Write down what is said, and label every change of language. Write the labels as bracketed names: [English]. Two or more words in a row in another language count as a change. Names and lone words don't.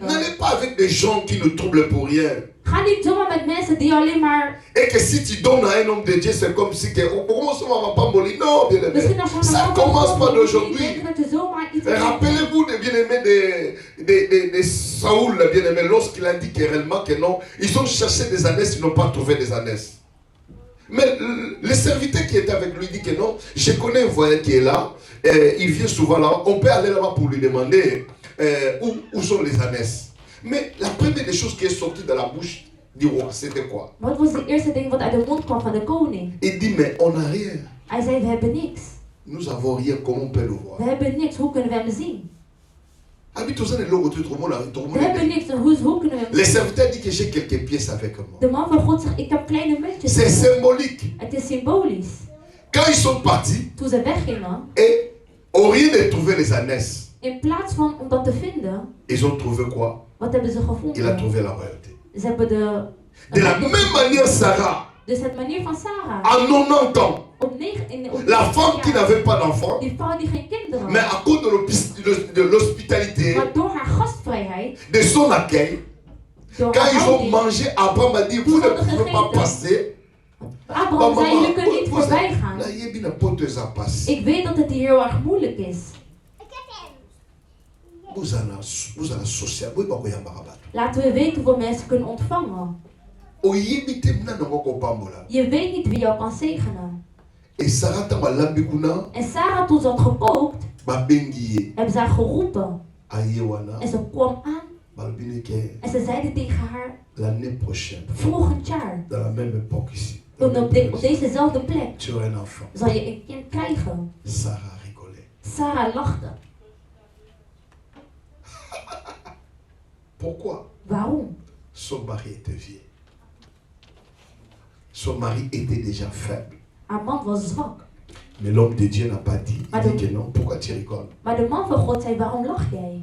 [French] N'allez pas avec des gens qui ne troublent pour rien. [Dutch] Ga niet zomaar met mensen die alleen maar... [French] Et que si tu donnes à un homme de Dieu, c'est comme si que au commencement on va pas mourir. Non, bien aimé. [Dutch] Misschien als je [French] Ça [Dutch] een [French] commence pas d'aujourd'hui. [Dutch] denken dat je zomaar iets... [French] Rappelez-vous des bien-aimés de Saoul, bien-aimé, lorsqu'il a dit réellement que non, ils ont cherché des ânesses, ils n'ont pas trouvé des ânesses. Mais le serviteur qui était avec lui dit que non, je connais un voyant qui est là, il vient souvent là, on peut aller là-bas pour lui demander où sont les ânesses. Mais la première des choses qui est sortie de la bouche du roi, c'était quoi? [Dutch] Wat was de eerste ding wat uit de mond kwam van de koning? [French] Il dit, mais on n'a rien. [Dutch] Hij zei, we hebben niks. [French] Nous avons rien, comment on peut le voir? [Dutch] We hebben niks, hoe kunnen we hem zien? We We hebben niks, dus hoe kunnen we hem [French] Le [Dutch] zien? [French] serviteur dit que j'ai quelques pièces avec moi. [Dutch] De man van God zegt, ik heb kleine muntjes. [French] C'est symbolique. [Dutch] Het is symbolisch. [French] Quand ils sont partis, [Dutch] Toen ze weggingen, [French] et au lieu de trouver les ânesses, [Dutch] in plaats van om dat te vinden, [French] ils ont trouvé quoi? [Dutch] wat hebben ze [French] Il a [Dutch] gevonden? [French] trouvé la royauté. [Dutch] Ze hebben [French] De la même manière, Sarah, [Dutch] Dus het manier van Sarah. [French] à 90 ans, [Dutch] Op 9, op [French] la femme qui [Dutch] jaar, [French] n'avait pas d'enfant, [Dutch] die vrouw die geen kinderen [French] mais [Dutch] had. [French] à cause de l'hospitalité, [Dutch] Maar door haar gastvrijheid, [French] de son accueil, [Dutch] door [French] quand [Dutch] haar [French] ils ont [Dutch] houding, [French] mangé, Abraham a dit, vous ne pouvez pas passer. [Dutch] Abraham zei, jullie kunnen niet voorbij gaan. Ik weet dat het hier heel erg moeilijk is. Laten we weten hoeveel mensen kunnen ontvangen. Je weet niet wie jou kan zegenen. En Sarah, toen ze had gekookt, hebben ze haar geroepen. En ze kwam aan. En ze zeiden tegen haar, [French] l'année prochaine, [Dutch] volgend jaar, [French] dans la même époque ici, [Dutch] op dezezelfde plek, [French] tu auras un enfant. [Dutch] zal je een kind krijgen. [French] Sarah rigolait. [Dutch] Sarah lachte. [French] Pourquoi? [Dutch] Waarom? [French] Son mari était vieux. Son mari était déjà faible. [Dutch] Haar man was zwak. [French] Mais l'homme de Dieu n'a pas dit. Il dit que non. Pourquoi tu rigoles? [Dutch] Maar de man van God zei, waarom lach jij?